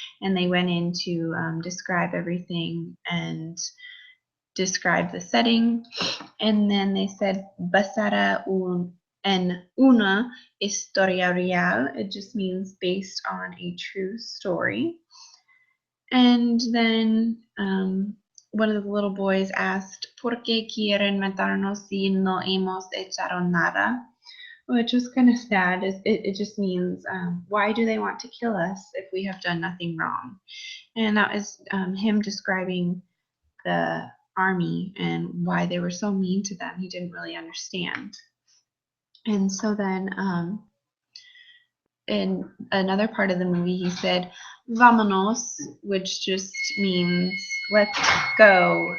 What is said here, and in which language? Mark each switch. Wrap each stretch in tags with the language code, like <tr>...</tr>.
<en>And they went in to describe everything and describe the setting. And then they said,</en> <es>basada en una historia real.</es> <en>It just means based on a true story. And then one of the little boys asked,</en> <es>¿Por qué quieren matarnos si no hemos hecho nada?</es> <en>Which was kind of sad. It just means, why do they want to kill us if we have done nothing wrong? And that was him describing the army and why they were so mean to them. He didn't really understand. And so then in another part of the movie, he said,</en> <es>Vámonos,</es> <en>which just means let's go.</en>